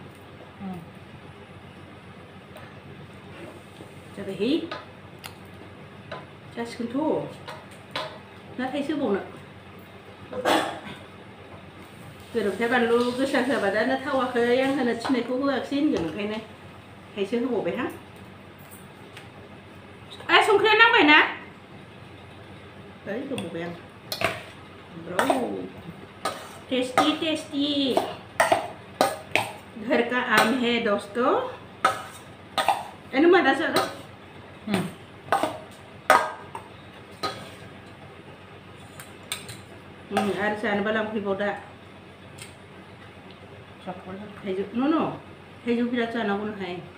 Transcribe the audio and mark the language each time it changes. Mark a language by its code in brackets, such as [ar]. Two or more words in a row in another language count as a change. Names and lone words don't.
[brx] जाबायहाय जासिगोनथ' नाथाय सोबावनो गोरोबथाय बानलु गोसा होआबा दानो थावाखै आं होनो थिननायखौ होआखिसै होनगोन ओंखायनो थाइसे होबावबायहां। संख्रिया नांबायना? ओइ होबावबाय आं। [hi] ब्राउ [en] tasty tasty [hi] घर का आम है दोस्तों। [brx] एनु मादा जागा आरो जानोबा लांफैबाव दा थाइजौ न' थाइजौ बिराद जानांगौनोहाय।